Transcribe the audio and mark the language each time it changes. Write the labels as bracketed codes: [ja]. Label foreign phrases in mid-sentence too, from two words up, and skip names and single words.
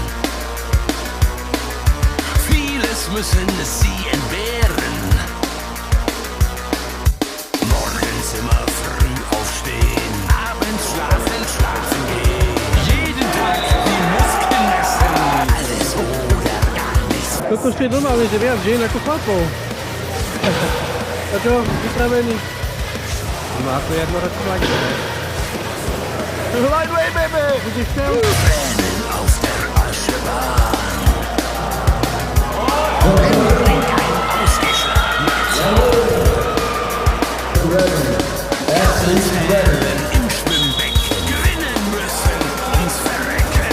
[de] Vieles müssen sie entbehren. Morgens immer früh aufstehen, abends schlafen gehen. Jeden Tag die Muskeln messen. Alles oder gar nichts. [sk] Toto ešte je normálne, že viac žien ako chlapov. A čo? Vypravený? No ako jednoročný lager. [en] Lightweight, baby! [sk] Budeš chcel? [de] Tränen auf der Aschebahn. Bringt ein ausgeschlagener Zahn. Im Schwimmbecken gewinnen müssen, uns verrecken.